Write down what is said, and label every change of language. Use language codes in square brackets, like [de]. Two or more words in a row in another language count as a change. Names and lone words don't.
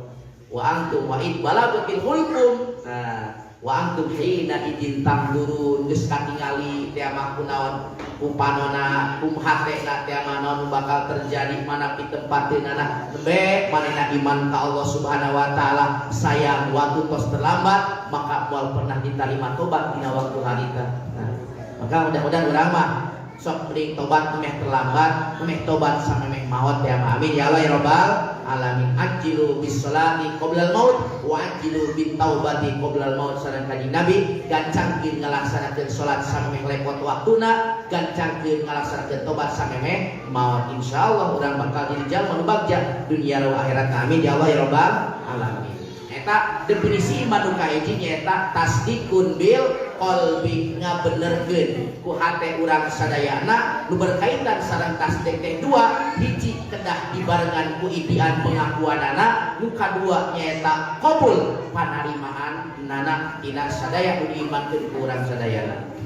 [ar] وأنتم وإذ بلغت الحلقوم. [su] Nah, [ar] وأنتم حينئذ تنظرون [su] geus katingali teh mah kunaon kupanona kumhatena teh mah naon bakal terjadi manapi tempateunana tembe manehna iman ka Allah [ar] سبحانه وتعالى. [su] Sayang waktu tos terlambat maka moal pernah diterima tobat dina waktu harita. Nah, maka mudah-mudahan urang mah sok mending tobat meh terlambat, meh tobat samemeh maut [ar] يا آمين يا الله يا رب العالمين. عجلوا بالصلاة قبل الموت وعجلوا بالتوبة قبل الموت. [su] Sareng kanjing Nabi gancangkeun ngalaksanakeun salat samemeh lepot waktuna, gancangkeun ngalaksanakeun tobat samemeh maut. Insyaallah urang bakal jadi jalma nu bagja dunia wa akhirat [ar] آمين يا الله يا رب العالمين. [su] Eta definisi iman nu kahiji nyaeta [ar] تصديق بالقلب, [su] ngabenerkeun ku hate urang sadayana nu berkaitan sareng tasdik teh dua. Hiji kedah dibarengan ku idian pengakuanana, nu kadua nyaeta qabul panarimaan nana tina sadaya nu diimankeun ku urang sadayana.